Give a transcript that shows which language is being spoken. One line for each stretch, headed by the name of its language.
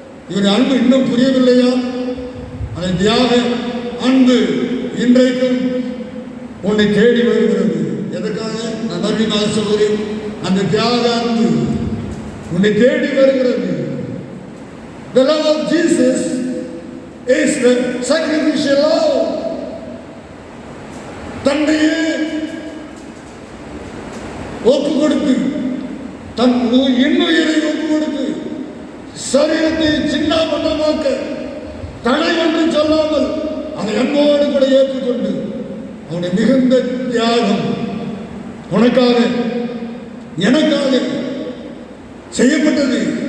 Tamil: இவருடைய அன்பு இன்னும் புரியவில்லையா? அந்த தியாக அன்பு இன்றைக்கும் உன்னை தேடி வருகிறது. எதற்காக? நான் மறுபடியும் சொல்கிறேன், அந்த தியாக அன்பு உன்னை தேடி வருகிறது.
English: The love of Jesus is the sacrificial love.
Tamil: தன்னையே ஒப்பு கொடுத்து, தன் இன்னுயிரை ஒப்பு கொடுத்து, சரீரத்தை சின்னாபண்டமாக்க தடை ஒன்று சொல்லாமல் அதை அன்போடு கூட ஏற்றுக்கொண்டு அவனுடைய மிகுந்த தியாகம் உனக்காக எனக்காக செய்யப்பட்டது.